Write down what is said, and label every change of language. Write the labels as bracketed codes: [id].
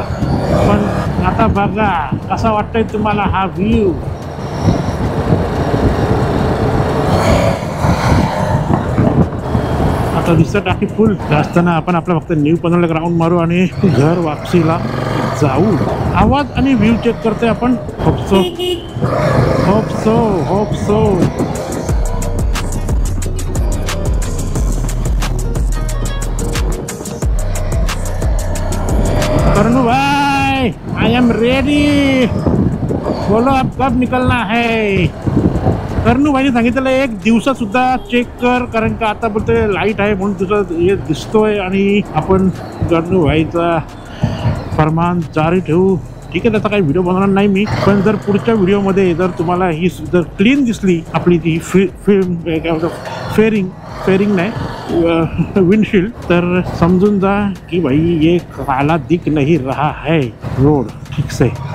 [mr] पण आता बघा कसा वाटतंय तुम्हाला हा व्ह्यू. आता दिसतं टाकी फुल असताना आपण आपला फक्त न्यू पनवेल ग्राउंड मारू आणि घर वापसीला जाऊ. आवाज आणि व्ह्यू चेक करते आपण. [en] hope so [hi] करनू भाई, [en] I am ready, [hi] बोलो अब कब निकलना है. [mr] करनू भाईने सांगितलेलं एक दिवसा सुद्धा चेक कर, कारण का आता बोलतोय लाईट आहे म्हणून तुझं हे दिसतोय. आणि आपण करनू भाईचा फरमान जारी ठेवू. ठीक आहे, त्याचा काही व्हिडिओ बनवणार नाही मी, पण जर पुढच्या व्हिडिओमध्ये जर तुम्हाला ही जर क्लीन दिसली आपली ती फेरिंग नाही विंडशील्ड, तर समजून जा की [hi] भाई ये काला दिख नहीं रहा है रोड ठीक से.